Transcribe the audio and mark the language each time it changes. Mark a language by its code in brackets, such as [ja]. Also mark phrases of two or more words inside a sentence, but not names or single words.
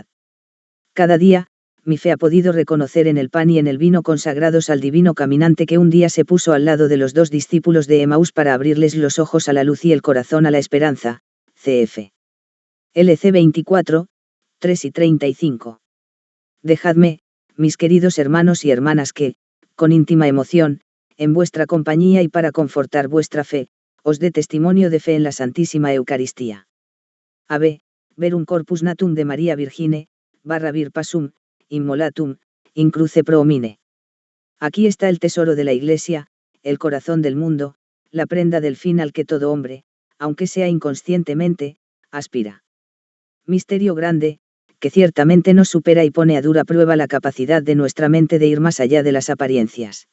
[es] Cada día, mi fe ha podido reconocer en el pan y en el vino consagrados al divino caminante que un día se puso al lado de los dos discípulos de Emaús para abrirles los ojos a la luz y el corazón a la esperanza, cf. LC 24, 3 y 35. Dejadme, mis queridos hermanos y hermanas que, con íntima emoción, en vuestra compañía y para confortar vuestra fe, os dé testimonio de fe en la Santísima Eucaristía. [la] AB, Verum Corpus Natum de María Virgine, /vir Pasum, Immolatum, in cruce pro homine. [es] Aquí está el tesoro de la Iglesia, el corazón del mundo, la prenda del fin al que todo hombre, aunque sea inconscientemente, aspira. Misterio grande, que ciertamente nos supera y pone a dura prueba la capacidad de nuestra mente de ir más allá de las apariencias.